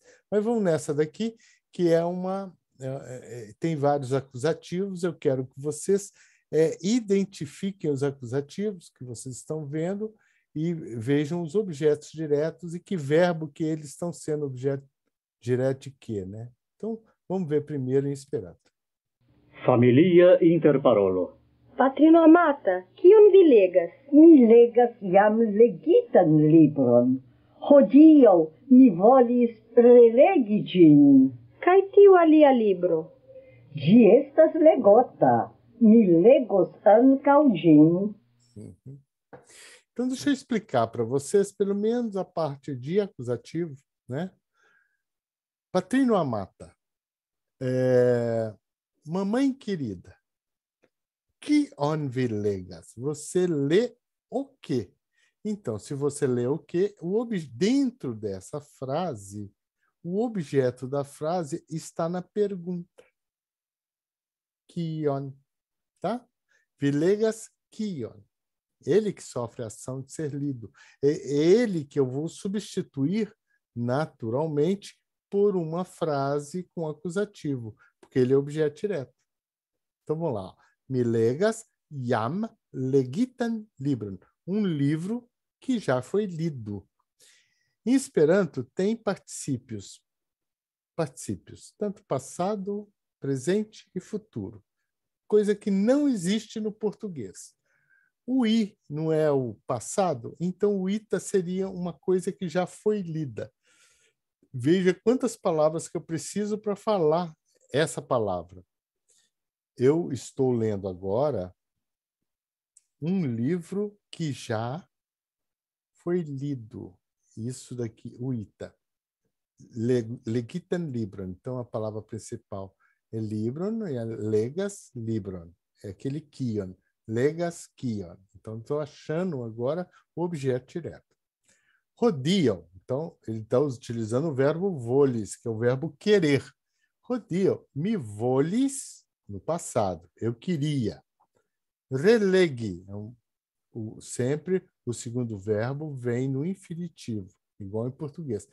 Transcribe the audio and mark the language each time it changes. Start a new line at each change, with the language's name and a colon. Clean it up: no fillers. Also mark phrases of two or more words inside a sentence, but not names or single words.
Portuguese: Mas vamos nessa daqui, que é tem vários acusativos. Eu quero que vocês identifiquem os acusativos que vocês estão vendo e vejam os objetos diretos e que verbo que eles estão sendo objeto direto de quê, né? Então, vamos ver primeiro em Esperanto.
Esperanto: Familia Interparolo. Patrino amata, kion vi legas? Mi legas jam legitan libron. Hodiaŭ mi volis relegi ĝin. Kaj tiu alia libro? Ĝi estas legota. Mi legos ankaŭ ĝin.
Portuguese: Então, deixa eu explicar para vocês, pelo menos a parte de acusativo, né?
Esperanto: Patrino amata.
Portuguese: Mamãe querida.
Esperanto: Kion vi legas?
Portuguese: Você lê o quê? Então, se você lê o quê, dentro dessa frase, o objeto da frase está na pergunta.
Esperanto: Kion, tá? Vi legas kion.
Portuguese: Ele que sofre a ação de ser lido. É ele que eu vou substituir naturalmente por uma frase com acusativo, porque ele é objeto direto. Então, vamos lá.
Esperanto: Mi legas jam legitan libron.
Portuguese: Um livro que já foi lido. Em Esperanto, tem particípios, tanto passado, presente e futuro. coisa que não existe no português. O I não é o passado, então o ita seria uma coisa que já foi lida. Veja quantas palavras que eu preciso para falar essa palavra. Eu estou lendo agora um livro que já foi lido. Isso daqui, o ita.
Esperanto: Legitan libron.
Portuguese: Então, a palavra principal é libron e a
Esperanto: legas libron.
Portuguese: É aquele kion.
Esperanto: Legas kion.
Portuguese: Então, estou achando agora o objeto direto.
Esperanto: Rodiam.
Portuguese: Então, ele está utilizando o verbo volis, que é o verbo querer. Rodiam.
Esperanto: Me volis,
Portuguese: no passado. Eu queria.
Esperanto: Relegi.
Portuguese: Sempre o segundo verbo vem no infinitivo, igual em português.